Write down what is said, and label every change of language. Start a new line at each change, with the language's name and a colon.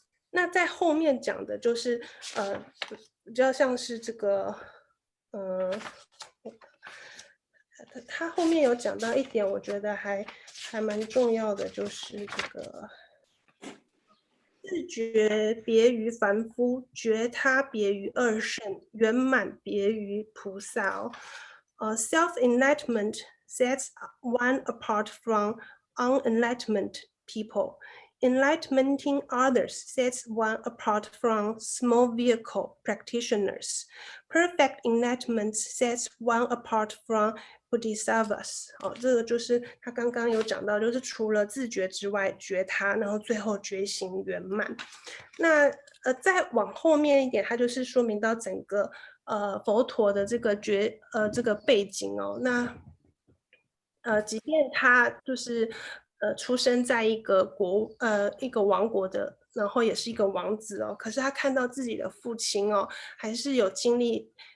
Chinese: 那在后面讲的就是比较像是这个他后面有讲到一点，我觉得还蛮重要的，就是这个自觉别于凡夫，觉他别于二圣，圆满别于菩萨哦。
English: Self-enlightenment sets one apart from unenlightenment people. Enlightening others sets one apart from small vehicle practitioners. Perfect enlightenment sets one apart from Bodhisattvas.
Chinese: 这个就是他刚刚有讲到，就是除了自觉之外，觉他，然后最后觉醒圆满。那再往后面一点，它就是说明到整个佛陀的这个这个背景哦，那即便他就是出生在一个一个王国的，然后也是一个王子哦，可是他看到自己的父亲哦，还是有经历。